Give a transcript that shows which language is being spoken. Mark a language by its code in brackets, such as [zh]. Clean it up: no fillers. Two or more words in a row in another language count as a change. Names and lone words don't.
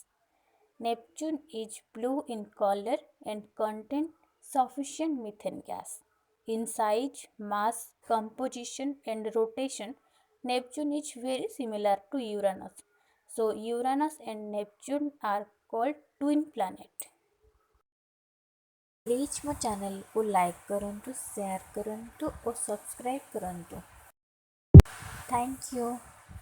[en] Neptune is blue in color and contains sufficient methane gas. In size, mass, composition, and rotation, Neptune is very similar to Uranus. So, Uranus and Neptune are called twin planet. [or] Please ମୋ ଚ୍ୟାନେଲକୁ ଲାଇକ୍ କରନ୍ତୁ, ସେୟାର କରନ୍ତୁ ଓ ସବସ୍କ୍ରାଇବ୍ କରନ୍ତୁ। [en] Thank you.